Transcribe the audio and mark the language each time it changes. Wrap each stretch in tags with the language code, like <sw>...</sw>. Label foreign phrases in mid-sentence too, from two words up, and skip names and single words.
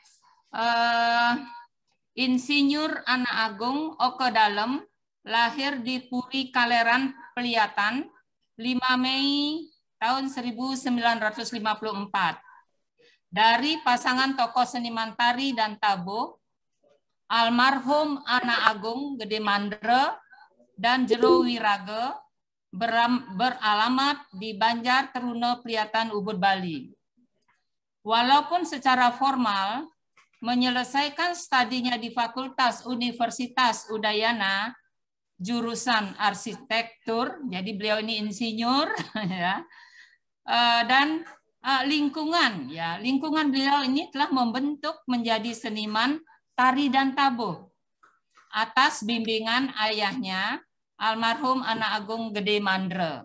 <id>Insinyur Anak Agung Oke Dalem lahir di Puri Kaleran, Peliatan, 5 Mei tahun 1954. Dari pasangan tokoh seniman tari dan tabuh, almarhum Anak Agung Gede Mandre dan Jero Wirage beralamat di Banjar Teruno, Peliatan, Ubud, Bali. Walaupun secara formal menyelesaikan studinya di Fakultas Universitas Udayana, jurusan arsitektur, jadi beliau ini insinyur, ya, dan lingkungan, ya, lingkungan beliau ini telah membentuk menjadi seniman tari dan tabuh atas bimbingan ayahnya, almarhum Anak Agung Gede Mandre.</id>